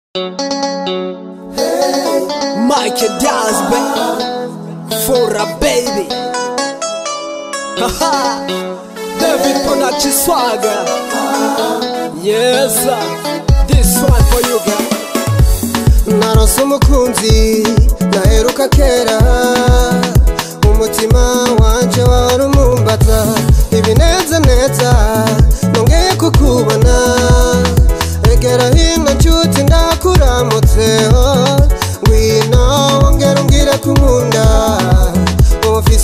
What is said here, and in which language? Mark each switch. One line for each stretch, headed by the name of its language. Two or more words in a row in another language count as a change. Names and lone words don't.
English: Diaz, mfura baby. Haha, David Production Swagger. Yes sir, this one for you girl.
Rundi: Narose umukunzi naheruka kera, umutima wanje warumumbata ibineza neza nongeye kukubona, egera hino nshuti ndakuramutseho, ngwino wongera umbwire kunkunda, ufise